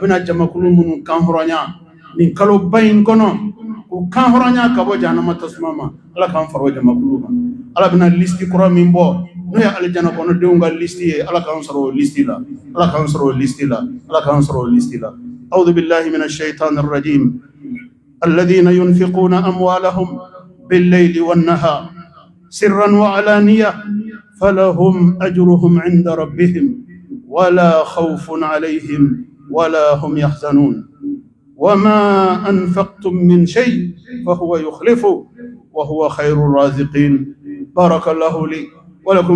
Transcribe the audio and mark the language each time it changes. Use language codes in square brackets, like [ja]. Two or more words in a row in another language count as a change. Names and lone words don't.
[bm] bɛna jamakulu minnu kan hɔrɔnya nin kalo ba in kɔnɔ k'u kan hɔrɔnya ka bɔ jahanama tasuma ma ala k'an fara o jamakulu kan ala bɛna listi kura min bɔ n'o ye alijana kɔnɔdenw ka listi ye ala k'an sɔrɔ o listi la ala k'an sɔrɔ o listi la ala k'an sɔrɔ o listi la [ar] أعوذ بالله من الشيطان الرجيم الذين ينفقون أموالهم بالليل والنهار سرا وعلانية فلهم أجرهم عند ربهم ولا خوف عليهم ولا هم يحزنون وما أنفقتم من شيء فهو يخلفه وهو خير الرازقين بارك الله لي ولكم